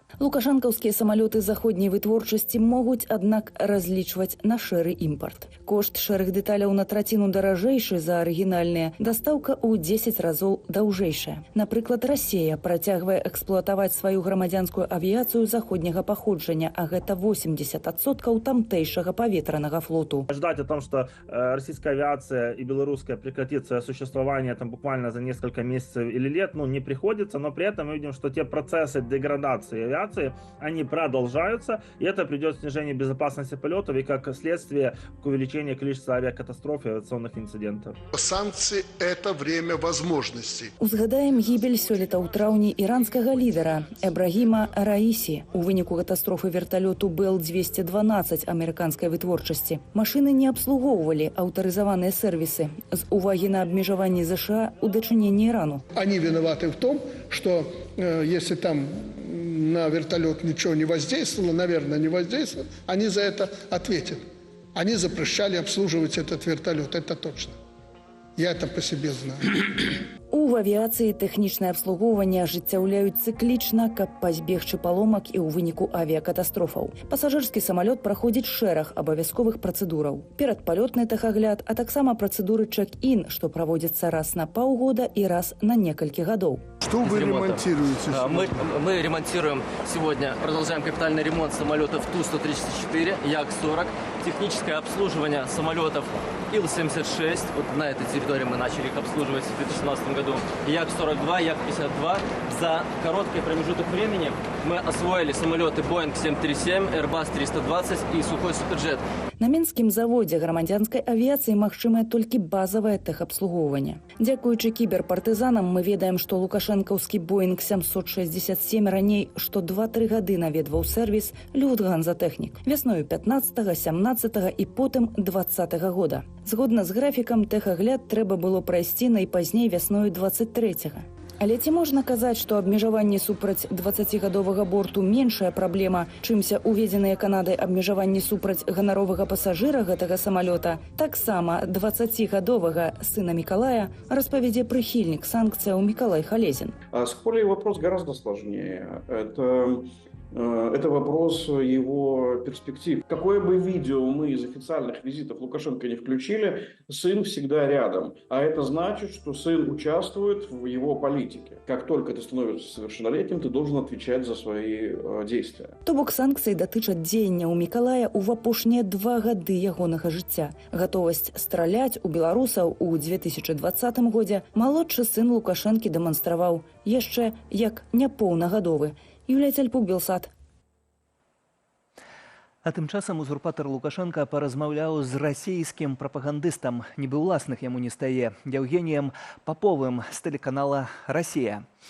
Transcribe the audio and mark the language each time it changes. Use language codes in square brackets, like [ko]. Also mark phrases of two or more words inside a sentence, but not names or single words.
[be] Лукашэнкаўскія самалёты заходняй вытворчасці могуць, аднак, разлічваць на шэры імпарт. Кошт шэрых дэталяў на траціну даражэйшы за арыгінальныя, дастаўка ў 10 разоў даўжэйшая. Напрыклад, Расія працягвае эксплуатаваць сваю грамадзянскую авіяцыю заходняга паходжання, а гэта 80% тамтэйшага паветранага флоту. [ru] Ждать о том, что российская авиация и белорусская прекратит свое существование там буквально за несколько месяцев или лет, не приходится, но при этом мы видим, что те процессы деградации авиации, они продолжаются, и это придет к снижению безопасности полетов и как следствие к увеличению количества авиакатастроф и авиационных инцидентов. Санкции – это время возможностей. [be] Узгадаем гібель сёлета ў траўні іранскага лідара Эбрагіма Раісі у выніку катастрофы верталёту Бэл-212 амерыканскай вытворчасці. Машыны не абслугоўвалі аўтарызаваныя сервисы з увагі на абмежаванні ЗША у дачыненні Ірану. [ru] Они виноваты в том, что если там на вертолет ничего не воздействовало, наверное, не воздействовало, они за это ответят. Они запрещали обслуживать этот вертолет, это точно. Я это по себе знаю. [be] У авіяцыі тэхнічнае абслугоўванне ажыццяўляюць цыклічна, каб пазбегчы паломак і ў выніку авіякатастрофаў. Пасажырскі самалёт праходзіць шэраг абавязковых працэдураў. Перадпалётны тэхагляд, а таксама працэдуры чэк-ін, што праводзяцца раз на паўгода і раз на некалькі гадоў. [ru] Что вы ремонтируете? Мы ремонтируем сегодня, продолжаем капитальный ремонт самолетов Ту-134, Як-40, техническое обслуживание самолетов Ил-76, вот на этой территории мы начали их обслуживать в 2017 году, Як-42, Як-52. За короткий промежуток времени мы освоили самолеты Boeing 737, Airbus 320 и Сухой Суперджет. [be] На мінскім заводзе грамадзянскай авіяцыі магчымае толькі базавае тэхабслугоўванне. Дзякуючы кіберпартызанам мы ведаем, што лукашэнкаўскі Boeing 767 раней што 2-3 гады наведваў сервіс Люфтганза-тэхнік вясною 15-го, 17-го і потым 20-го года. Згодна з графікам, тэхагляд трэба было прайсці найпазней вясною 23-го. Але ці можна казаць, што абмежаванне супраць 20гадовага борту меншая праблема, чымся уведзеныя Канадай абмежаванні супраць ганаровага пасажыра гэтага самалёта, таксама 20гадовага сына Миколая, распавядзе прыхільнік санкцыяў Миколай Халезин. [ru] С Колей вопрос гораздо сложнее. Это вопрос его перспектив. Какое бы видео мы из официальных визитов Лукашенко не включили, сын всегда рядом. А это значит, что сын участвует в его политике. Как только ты становишься совершеннолетним, ты должен отвечать за свои действия. [be] То бок санкцыі датычаць дзеянняў Миколая ў апошнія 2 гады ягонага жыцця. Гатовасць страляць у беларусаў у 2020 годзе малодшы сын Лукашэнкі дэманстраваў яшчэ як няпоўнагадовы. Юлія Цяльпук, Белсат. А тым часам узурпатар Лукашенко паразмаўляў з расійскім прапагандыстам, нібы ўласных яму не стае, Евгением Поповым з тэлеканала «Расія».